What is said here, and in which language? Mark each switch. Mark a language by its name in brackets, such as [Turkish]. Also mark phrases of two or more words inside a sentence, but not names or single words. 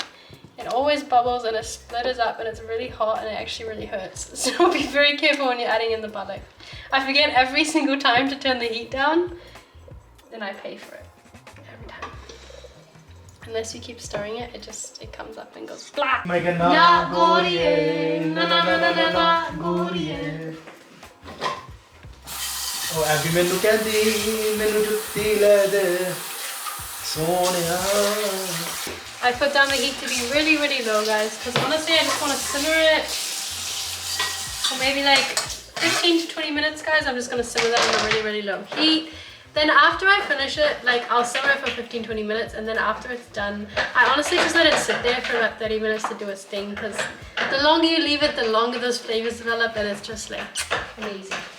[English] It always bubbles and it splatters up, and it's really hot and it actually really hurts. So be very careful when you're adding in the palak. I forget every single time to turn the heat down, then I pay for it every time. unless you keep stirring it, it comes up and goes blah. My God, [Punjabi] ਨਾ ਗੋਰੀਏ, ਨਾ ਨਾ ਨਾ ਨਾ ਨਾ ਨਾ ਗੋਰੀਏ. Oh, ਅੱਬੇ ਮੈਨੂੰ ਕਹਿਤੀ ਮੈਨੂੰ ਜੁੱਤੀ ਲੈ ਦੇ ਸੋਨੀਆ. [English] I put down the heat to be really, really low, guys, because honestly, I just want to simmer it for maybe like 15 to 20 minutes, guys. I'm just going to simmer that on a really, really low heat. Then after I finish it, like I'll simmer it for 15-20 minutes, and then after it's done, I honestly just let it sit there for about 30 minutes to do its thing, because the longer you leave it, the longer those flavors develop, and it's just like amazing.